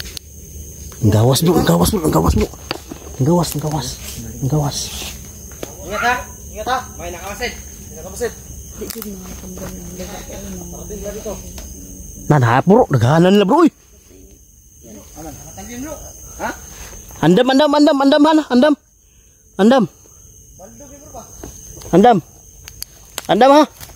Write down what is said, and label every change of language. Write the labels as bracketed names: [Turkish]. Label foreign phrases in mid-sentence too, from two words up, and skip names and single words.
[Hiligaynon] Ang gawas bro, ang gawas bro, ang gawas bro. Ang gawas, ang gawas. Ang gawas. Ingat ha! Ingat ha! May nakamasid! Nakamasid. Nanahap bro, naghahanan nila bro. Matangin bro! Ha? Andam, andam, andam, andam, hana, andam. Andam. Andam. Andam ha.